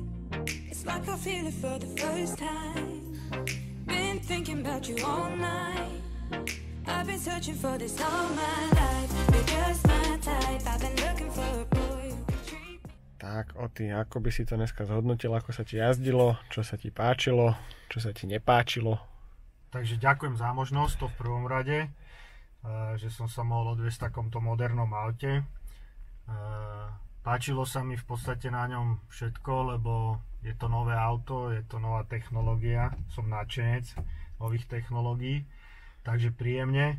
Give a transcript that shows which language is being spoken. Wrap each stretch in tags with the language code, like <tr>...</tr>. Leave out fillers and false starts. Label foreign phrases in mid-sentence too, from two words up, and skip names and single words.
<en>It's like I feel it for the first time. Been thinking about you all night. I've been searching for this all my life. You're just my type. I've been looking for a boy who can treat me.</en> <sk>Tak, Oty, ako by si to dneska zhodnotil, ako sa ti jazdilo, čo sa ti páčilo, čo sa ti nepáčilo? Takže ďakujem za možnosť, to v prvom rade, že som sa mohol odviesť v takomto modernom aute. Páčilo sa mi v podstate na ňom všetko, lebo je to nové auto, je to nová technológia, som nadšenec nových technológií, takže príjemne.</sk>